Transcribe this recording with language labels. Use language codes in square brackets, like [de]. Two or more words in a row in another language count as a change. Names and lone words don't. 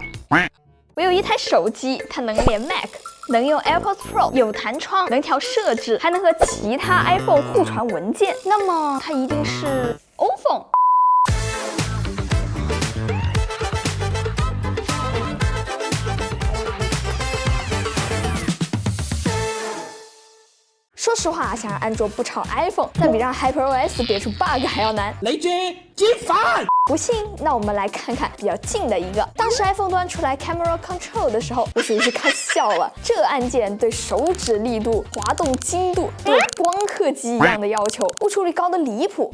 [zh] 我有一台手机，它能连 Mac， 能用 AirPods Pro， 有弹窗，能调设置，還能和其他 iPhone 互傳文件，那麼它一定是 iPhone。说實話，想讓安卓不炒 iPhone， 那比讓 HyperOS 別出 bug 還要難。雷軍激煩！不信，那我們來看看比較近的一個。當時 iPhone 端出來 Camera Control 的時候，我屬於是看笑了。這按鍵對手指力度、滑動精度都有光刻機一樣的要求，誤觸率高的離譜。